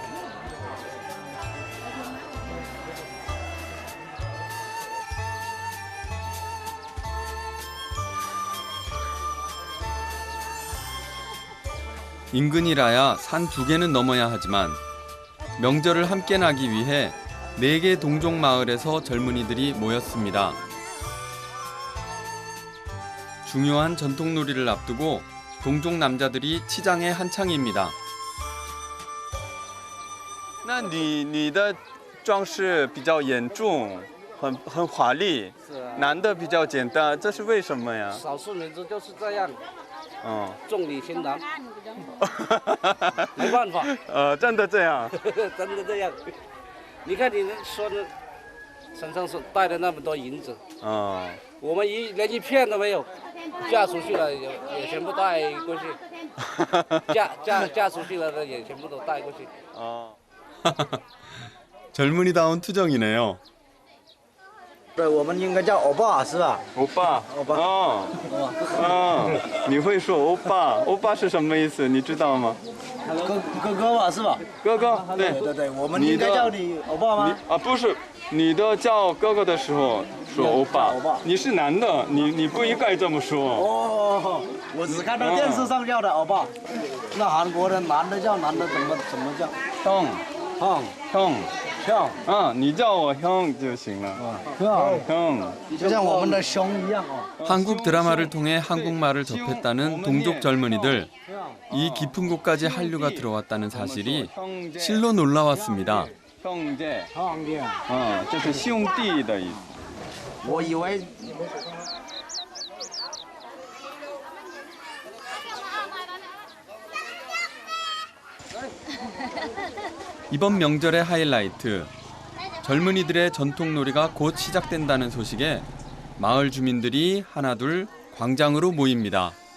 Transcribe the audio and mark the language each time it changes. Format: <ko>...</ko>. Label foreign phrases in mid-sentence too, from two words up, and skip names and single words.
<ko>인근이라야 산 2개는 넘어야 하지만 명절을 함께 나기 위해 4개 동족 마을에서 젊은이들이 모였습니다. 중요한 전통놀이를 앞두고 동족 남자들이 치장에 한창입니다.</ko> <zh>那你的装饰比较严重，很华丽，是啊，男的比较简单，这是为什么呀？少数民族就是这样，嗯，重礼轻男，没办法，真的这样。真的这样。你看你说的身上带了那么多银子，嗯，我们连一片都没有，嫁出去了也全部带过去，嫁出去了的也全部都带过去。 어.</zh> <ko>젊은이다운 투정이네요.</ko> <zh>对，我们应该叫欧巴是吧？欧巴，欧巴你会说欧巴？欧巴是什么意思？你知道吗？哥哥吧是吧？哥哥，对对对，我们应该叫你欧巴吗？不是，你的叫哥哥的时候说欧巴，你是男的，你不应该这么说。哦，我只看到电视上叫的欧巴，那韩国的男的叫男的怎么叫？</zh> <ko>형， 형형</ko> <zh>你叫我형就行了。 형，就像我们的兄一样哦。</zh> <ko>한국 드라마를 통해 한국말을 접했다는 동족 젊은이들. 이 깊은 곳까지 한류가 들어왔다는 사실이 실로 놀라웠습니다. 형제，</ko> <zh>兄弟，这是兄弟的意思。我以为</zh> <ko>이번 명절의 하이라이트, 젊은이들의 전통놀이가 곧 시작된다는 소식에 마을 주민들이 하나둘 광장으로 모입니다.</ko>